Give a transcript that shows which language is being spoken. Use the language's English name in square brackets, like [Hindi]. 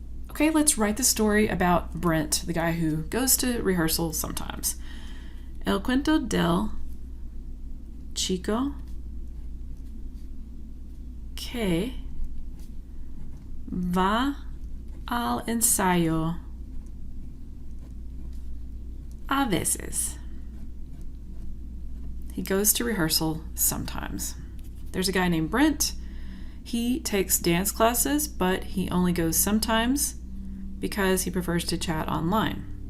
[English] Okay, let's write the story about Brent, the guy who goes to rehearsal sometimes. [Spanish] El cuento del chico que va al ensayo a veces. [English] He goes to rehearsal sometimes. There's a guy named Brent. He takes dance classes, but he only goes sometimes because he prefers to chat online.